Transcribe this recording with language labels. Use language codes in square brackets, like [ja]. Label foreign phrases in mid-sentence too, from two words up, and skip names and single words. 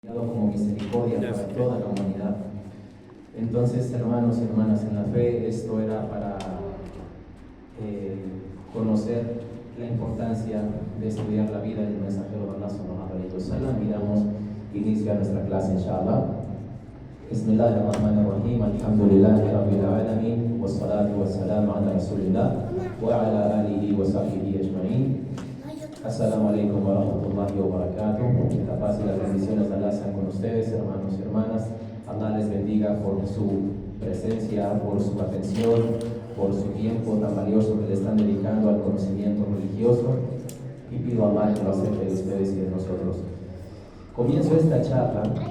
[es] como misericordia para toda la humanidad. Entonces, hermanos y hermanas en la fe, esto era para conocer la importancia de estudiar la vida del mensajero de Allah [ar] صلى الله عليه وسلم. [es] Y damos inicio a nuestra clase, inshallah. [ar] بسم الله الرحمن الرحيم. الحمد لله رب العالمين. والصلاة والسلام على رسول الله وعلى آله وصحبه أجمعين. السلام عليكم ورحمة الله وبركاته. [es] Que la paz y las bendiciones de Allah sean con ustedes, hermanos y hermanas. Allah les bendiga por su presencia, por su atención, por su tiempo tan valioso que le están dedicando al conocimiento religioso. Y pido a Allah que lo acepte de ustedes y de nosotros. Comienzo esta charla.